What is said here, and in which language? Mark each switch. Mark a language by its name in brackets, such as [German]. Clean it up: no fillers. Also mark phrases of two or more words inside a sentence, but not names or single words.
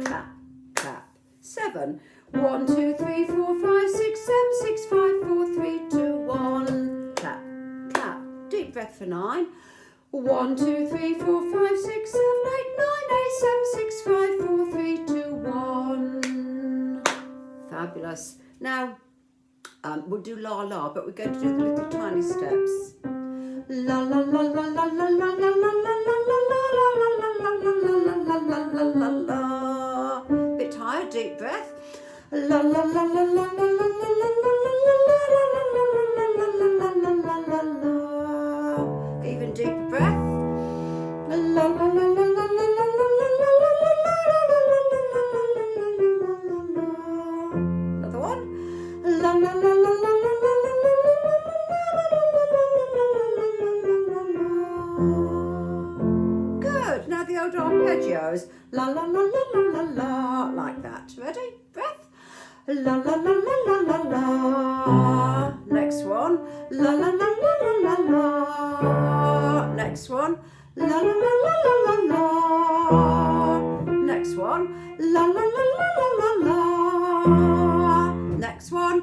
[English] Clap, clap. 7. 1, 2, 3, 4, 5, 6, 7, 6, 5, 4, 3, 2, 1. Clap, clap. Deep breath for 9. 1, 2, 3, 4, 5, 6, 7, 8, 9, 8, 7, 6, 5, 4, 3, 2, 1. Fabulous. Now, we'll do la la, but we're going to do the little tiny steps. La la la la la la la la la la la la la la la. Bit higher, deep breath. La la la la la la la la la la. Even deeper breath. La la la la la la la la la. Another one. La la la la la la la la la. Good. Now the old arpeggios. La la la la la la la. Like that. Ready? Breath. La la la la la la la. Next one. La la la la la la la. Next one. La la la la la la la. Next one. La la la la la la la. Next one.